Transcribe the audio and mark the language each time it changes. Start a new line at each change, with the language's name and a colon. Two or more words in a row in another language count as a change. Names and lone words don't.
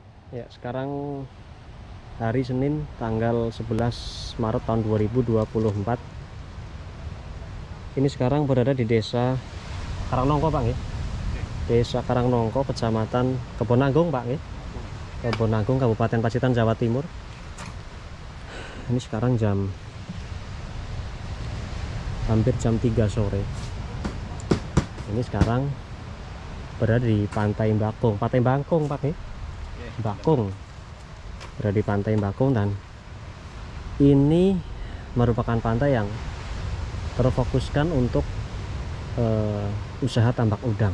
Indonesian: Ya, sekarang hari Senin tanggal 11 Maret tahun 2024. Ini sekarang berada di desa Karangnongko, Pak nggih. Desa Karangnongko, Kecamatan Kebonagung, Pak nggih. Kebonagung, Kabupaten Pacitan, Jawa Timur. Ini sekarang hampir jam 3 sore. Ini sekarang berada di Pantai Bakung, Pak nggih. Bakung, berada di Pantai Bakung, dan ini merupakan pantai yang terfokuskan untuk usaha tambak udang.